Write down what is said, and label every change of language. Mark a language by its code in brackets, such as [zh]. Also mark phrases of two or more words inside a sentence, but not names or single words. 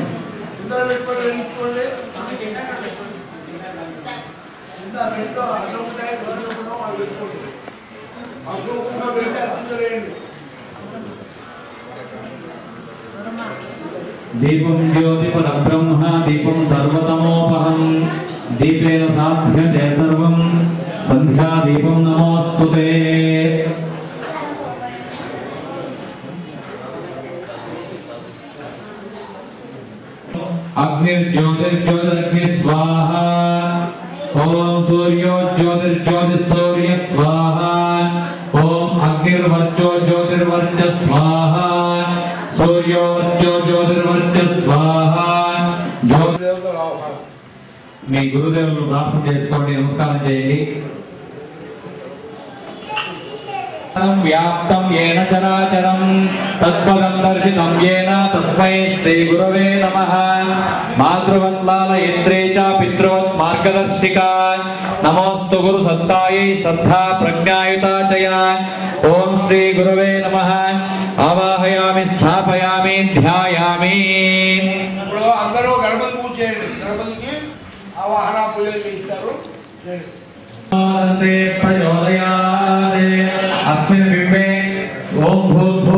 [sa] దీపం జ్యోతిపద బ్రహ్మ దీపం సర్వతమోపహం దీపేన సాధ్యతే సర్వం సంధ్యా దీపం నమోస్తుతే अग्निर्ज्योतिर्ज्योतिरग्नि स्वाहा ओम सूर्यो ज्योतिर्ज्योतिसूर्य स्वाहा ओम अग्निर्वर्चो ज्योतिर्वर्च स्वाहा सूर्यो वर्चो ज्योतिर्वर्च स्वाहा [te] మీ గురుదేవులను ప్రార్థన చేసుకోండి నమస్కారం చేయండి [sa] వ్యాప్తం ఏన చరాచరం తత్పదం దర్శితం ఏన తస్మై శ్రీ గురవే నమః మాతృవత్లాలయంత్రే చ పితృవత్ మార్గదర్శికా నమోస్తు గురు సత్తాయై శ్రద్ధా ప్రజ్ఞాయుతా చ ఓం శ్రీ గురవే నమః ఆవాహయామి స్థాపయామి ధ్యాయామి [te] ఇప్పుడు అందరూ గణపతి పూజ చేయండి గణపతికి ఆవాహన పూజ చేస్తారు [sa] प्रचोदयात् अस्मिन् बिम्बे ओम भूत